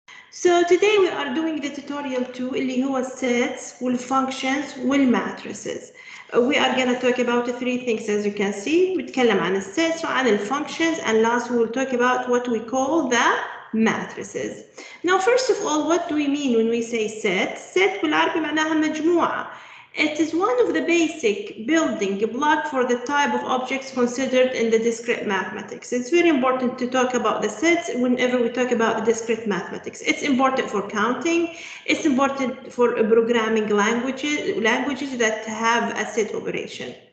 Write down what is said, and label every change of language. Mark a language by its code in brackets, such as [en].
[en] So today we are doing the tutorial 2 [ar] اللي هو [en] sets والfunctions والmatrices. We are going to talk about three things as you can see. [ar] بنتكلم عن الsets وعن الfunctions, [en] and last we will talk about what we call the matrices. Now first of all, what do we mean when we say set? [ar] Set بالعربي معناها مجموعة. [en] It is one of the basic building block for the type of objects considered in the discrete mathematics. It's very important to talk about the sets whenever we talk about the discrete mathematics. It's important for counting. It's important for programming languages that have a set operation.